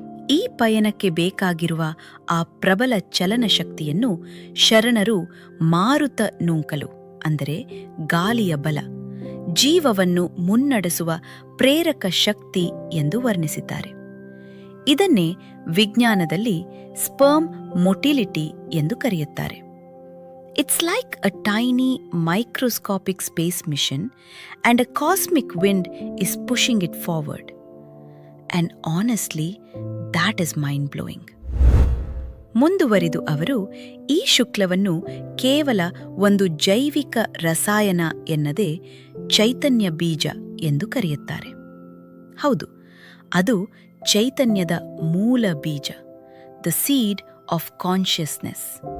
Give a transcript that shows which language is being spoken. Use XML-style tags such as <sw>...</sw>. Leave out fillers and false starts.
<kn>ಈ ಪಯಣಕ್ಕೆ ಬೇಕಾಗಿರುವ ಆ ಪ್ರಬಲ ಚಲನಶಕ್ತಿಯನ್ನು ಶರಣರು ಮಾರುತ ನೂಕಲು ಅಂದರೆ ಗಾಳಿಯ ಬಲ, ಜೀವವನ್ನು ಮುನ್ನಡೆಸುವ ಪ್ರೇರಕ ಶಕ್ತಿ ಎಂದು ವರ್ಣಿಸಿದ್ದಾರೆ. ಇದನ್ನೇ ವಿಜ್ಞಾನದಲ್ಲಿ ಸ್ಪರ್ಮ್ ಮೊಟಿಲಿಟಿ ಎಂದು ಕರೆಯುತ್ತಾರೆ.</kn> <en>It's like a tiny microscopic space mission and a cosmic wind is pushing it forward. And honestly, that is mind-blowing.</en> <kn>ಮುಂದುವರಿದು ಅವರು ಈ ಶುಕ್ಲವನ್ನು ಕೇವಲ ಒಂದು ಜೈವಿಕ ರಸಾಯನ ಎನ್ನದೇ ಚೈತನ್ಯ ಬೀಜ ಎಂದು ಕರೆಯುತ್ತಾರೆ. ಹೌದು, ಅದು ಚೈತನ್ಯದ ಮೂಲ ಬೀಜ,</kn> <en>The seed of consciousness.</en>